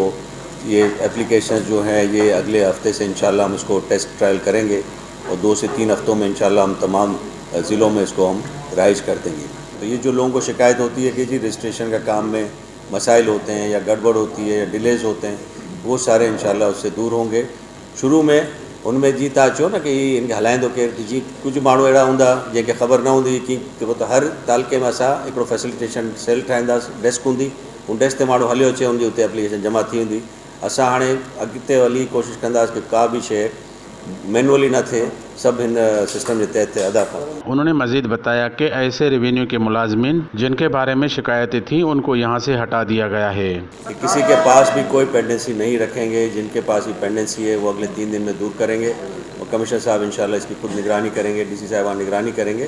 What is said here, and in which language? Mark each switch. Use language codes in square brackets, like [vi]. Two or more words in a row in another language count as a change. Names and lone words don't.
[ur] یہ ایپلیکیشن جو ہیں یہ اگلے ہفتے سے انشاءاللہ ہم اسکو [en] test trial [ur] کریں گے اور 2 سے 3 ہفتوں میں انشاءاللہ ہم تمام ضلعوں میں اسکو ہم رائج کر دیں گے. تو یہ جو لوگوں کو شکایت ہوتی ہے کہ جی رجسٹریشن کا کام میں مسائل ہوتے ہیں یا گڑبڑ ہوتی ہے یا ڈیلیز ہوتے ہیں، وہ سارے انشاءاللہ اس سے دور ہوں گے. [sd] शुरू में उनमें जी तव्हां चयो न कि इनखे हलाईंदो केरु, जी कुझु माण्हू अहिड़ा हूंदा जंहिंखे ख़बर न हूंदी कि त हर तालुके में असां हिकिड़ो [en] facilitation cell [sd] ठाहींदासीं, डेस्क हूंदी, उन डेस्क ते माण्हू हलियो अचे, उनजी उते एप्लीकेशन जमा थी वेंदी। असां हाणे अॻिते हली कोशिशि कंदासीं कि का भी शइ मैनुअली न थिए, [ur] سب ان سسٹم کے تحت ادا کریں. انہوں نے مزید بتایا کہ ایسے ریونیو کے ملازمین جنکے بارے میں شکایتیں تھیں انکو یہاں سے ہٹا دیا گیا ہے. کہ کسی کے پاس بھی کوئی پینڈنسی نہیں رکھیں گے، جنکے پاس بھی پینڈنسی ہے وہ اگلے 3 دن میں دور کریں گے اور کمشنر صاحب انشاءاللہ اسکی خود نگرانی کریں گے، ڈی سی صاحبان نگرانی کریں گے.